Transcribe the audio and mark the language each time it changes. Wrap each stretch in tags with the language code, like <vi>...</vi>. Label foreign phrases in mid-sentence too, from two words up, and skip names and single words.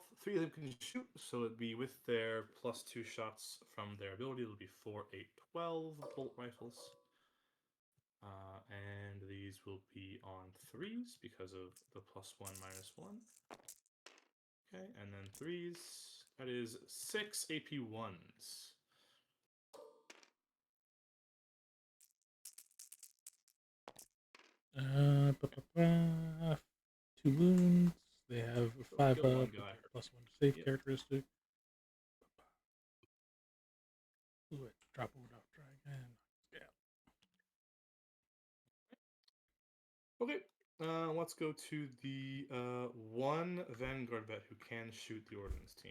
<en>3 of them can shoot, so it'd be with their +2 shots from their ability. It'll be 4, 8, 12 bolt rifles. And these will be on 3s because of the +1, -1. Okay, and then 3s. That is 6 AP 1s. ba-ba-ba. 2 wounds. They have a 5 kill one up, guy. +1 save Yep. characteristic. Fluid. Drop over, try again. Yeah. Okay, let's go to the one Vanguard vet who can shoot the Ordnance team.</en>